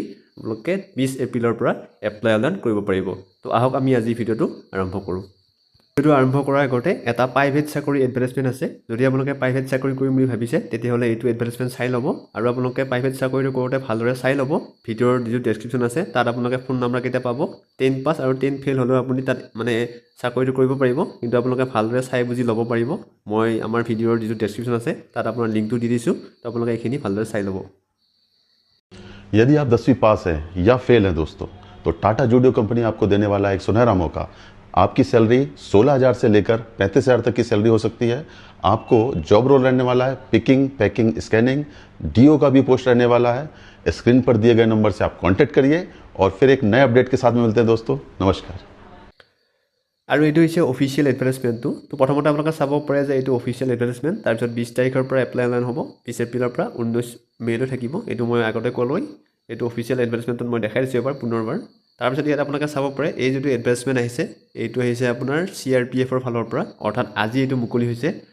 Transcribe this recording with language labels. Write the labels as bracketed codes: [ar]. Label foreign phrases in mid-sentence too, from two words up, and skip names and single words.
[as] আপোনালোকে 20 এপ্ৰিলৰ পৰা [en] apply online [as] কৰিব পাৰিব তো আহক আমি আজি ভিডিঅ'টো আৰম্ভ কৰোঁ ভিডিঅ'টো আৰম্ভ কৰাৰ আগতে এটা প্ৰাইভেট চাকৰি এডভাৰটাইজমেণ্ট আছে যদি আপোনালোকে প্ৰাইভেট চাকৰি কৰিম বুলি ভাবিছে তেতিয়াহ'লে এইটো এডভাৰটাইজমেণ্ট চাই ল'ব আৰু আপোনালোকে প্ৰাইভেট চাকৰিটো কৰোঁতে ভালদৰে চাই ল'ব ভিডিঅ'ৰ যেটো ডেসক্ৰিপচন আছে তাত আপোনালোকে ফোন নম্বৰ কেইটা পাব 10 পাছ আৰু 10 ফেল হ'লেও আপুনি তাত মানে চাকৰিটো কৰিব পাৰিব কিন্তু আপোনালোকে ভালদৰে চাই বুজি ল'ব পাৰিব মই আমাৰ ভিডিঅ'ৰ যেটো ডেসক্ৰিপচন আছে তাত আপোনাৰ লিংকটো দি দিছোঁ তো আপোনালোকে এইখিনি ভালদৰে চাই ল'ব [hi] यदि आप 10वीं पास हैं या फेल हैं दोस्तों तो टाटा जूडियो कंपनी आपको देने वाला एक सुनहरा मौका आपकी सैलरी 16,000 से लेकर 35,000 तक की सैलरी हो सकती है आपको [en] job role [hi] रहने वाला है [en] picking packing scanning [hi] डीओ का भी पोस्ट रहने वाला है स्क्रीन पर दिए गए नंबर से आप कांटेक्ट करिए और फिर एक नए अपडेट के साथ में मिलते हैं दोस्तों नमस्कार [as] আৰু এইটো হৈছে [en] official advertisement [as] তো প্ৰথমতে আপোনালোকে চাব পাৰে যে এইটো [en] official advertisement [as] তাৰপিছত 20 তাৰিখৰ পৰা [en] apply online [as] হ'ব 20 এপ্ৰিলৰ পৰা 19 মে লৈ থাকিব এইটো মই আগতে ক'লোই এইটো [en] official advertisement [as] মই দেখাই দিছোঁ এবাৰ পুনৰবাৰ তাৰপিছত ইয়াত আপোনালোকে চাব পাৰে এই যেটো এডভাৰটাইজমেণ্ট আহিছে এইটো আহিছে আপোনাৰ CRPFৰ ফালৰ পৰা অৰ্থাৎ আজি এইটো মুকলি হৈছে